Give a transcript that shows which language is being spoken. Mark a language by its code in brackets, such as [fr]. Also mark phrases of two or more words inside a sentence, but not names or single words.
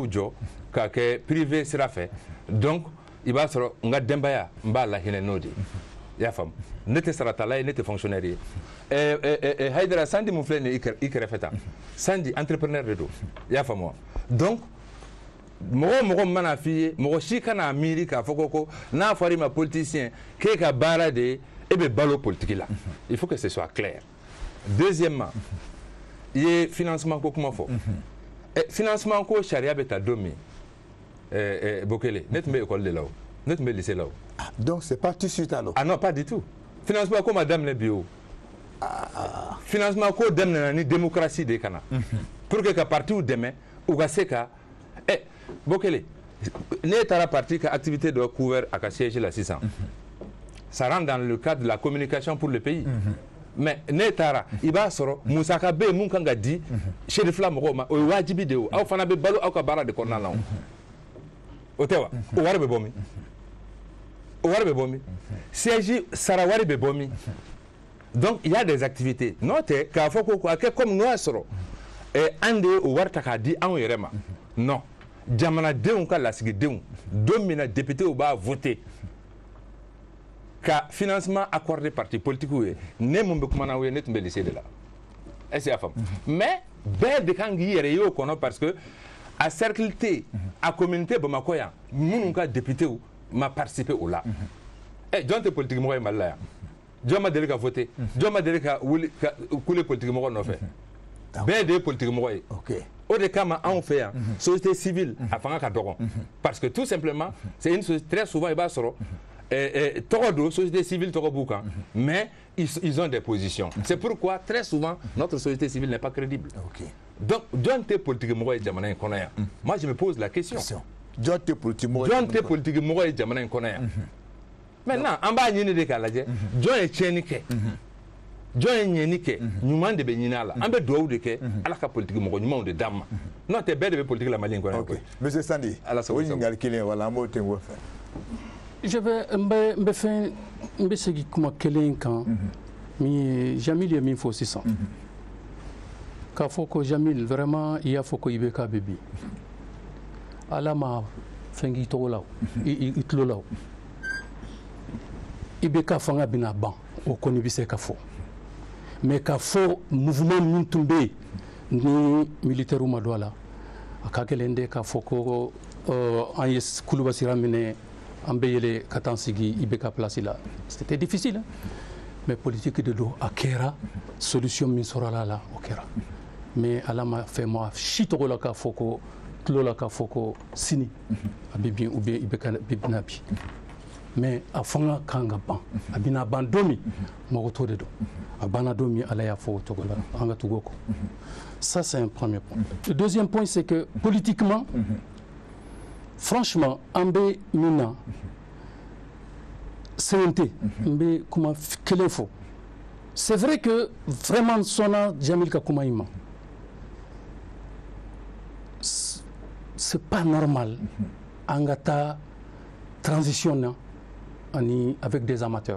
[bm] jɔ k'a kɛ privé sira fɛ donc i b'a sɔrɔ n ka denbaya n b'a lahinɛ n'o de i y'a faamu ne tɛ saratala ye ne tɛ fonctionnaire ye Haidara Sandi mun filɛ nin ye i kɛrɛfɛ tan Sandi entrepreneur de don i y'a faamu wa donc mɔgɔ mɔgɔ mana f'i ye mɔgɔ si kana miiri k'a fɔ ko n'a fɔra i ma politicien k'e ka baara de ye e bɛ balo politique la [fr] il faut que ce soit clair. [bm] Deuxièmement i ye financement ko kuma fɔ financement ko sariya bɛ ta don min Bokele ne tun bɛ école de la o ne tun bɛ lycée la o. [fr] Donc c'est pas tout de suite alors. Ah non pas du tout [bm] financement ko ma daminɛ bi o financement ko daminɛna ni démocratie de kana [fr] pour que [bm] ka partiw dɛmɛ u ka se ka Bokele ne taara parti ka activité dɔ couvert à ka siège la sisan [fr] ça rentre dans le cadre de la communication pour le pays [bm] mais ne taara i b'a sɔrɔ musaka bɛ yen mun kan ka di serifila mɔgɔw ma o ye wajibi de ye o aw fana bɛ balo aw ka baara de kɔnɔna la o tɛ wa o wari bɛ bɔ min o wari bɛ bɔ min siège sara wari bɛ bɔ min [fr] donc il y a des activités [bm] n'o tɛ k'a fɔ ko a kɛ comme n'o y'a sɔrɔ an de ye o wari ta k'a di anw yɛrɛ ma non jamanadenw ka lasigidenw don min na députéw b'a voté ka [fr] financement accordé parti politique [bm] ye ne mun bɛ kuma na o ye ne tun bɛ lycée de la [fr] est-ce que [bm] y'a faamu mais bɛɛ de kan k'i yɛrɛ ye o kɔnɔ [fr] parce que [bm] a cercle T a communauté Bamakɔ yan minnu ka députéw ma participé o la jɔn tɛ politique mɔgɔ ye Mali la yan jɔn ma deli ka voté jɔn ma deli ka wuli ka kule politique mɔgɔ nɔfɛ bɛɛ de ye politique mɔgɔ ye o de kama anw fɛ yan [fr] société civile [bm] a fanga ka dɔgɔn [fr] parce que tout simplement c'est une société très souvent [bm] i b'a sɔrɔ tɔgɔ don société civile tɔgɔ b'u kan [fr] mais ils ont des positions c'est pourquoi très souvent notre société civile n'est pas crédible [bm] donc jɔn tɛ politique mɔgɔ ye jamana in kɔnɔ yan [fr] moi je me pose la question [bm] jɔn tɛ politique mɔgɔ ye jamana in kɔnɔ yan maintenant an b'a ɲini de k'a lajɛ jɔn ye tiɲɛni kɛ jɔn ye ɲɛni kɛ ɲuman de bɛ ɲini a la an bɛ dugawu de kɛ ala ka politique mɔgɔ ɲumanw de d'an ma n'o tɛ bɛɛ de bɛ politique la Mali in kɔnɔ koyi. Monsieur Sandi o ɲininkali kelen wala an b'o tɛnku o fɛ. [fr] Je vais [bm] n bɛ segin kuma kelen kan min ye Jamil ye min fɔ sisan k'a fɔ ko Jamil vraiment i y'a fɔ ko IBK bɛ bi ala ma fɛn k'i tɔgɔ la i tulo la IBK fanga bɛna ban o kɔni bɛ se ka fɔ mais k'a fɔ mouvement min tun bɛ yen ni militaires ma don a la a ka gɛlɛn de k'a fɔ ko an ye Kuluba sira minɛ an bɛ yɛlɛ ka taa sigi IBK place la [fr] c'était difficile [bm] mais politique de don a kɛra solution min sɔrɔla la o kɛra mais ala ma fɛn ma si tɔgɔ la k'a fɔ ko tulo la k'a fɔ ko sini a bɛ bin [fr] ou bien [bm] IBK bɛna bi mais a fanga kan ka ban a bɛna ban don min mɔgɔ t'o de dɔn a banna don min ala y'a fɔ o cogo la an ka tugu o kɔ [fr] ça c'est un premier point. Le deuxième point c'est que politiquement franchement [bm] an bɛ min na sɛbɛn tɛ n bɛ kuma kelen fɔ [fr] c'est vrai que vraiment [bm] sɔnna Jamil ka kuma in ma [fr] c'est pas normal en gata transition avec des amateurs.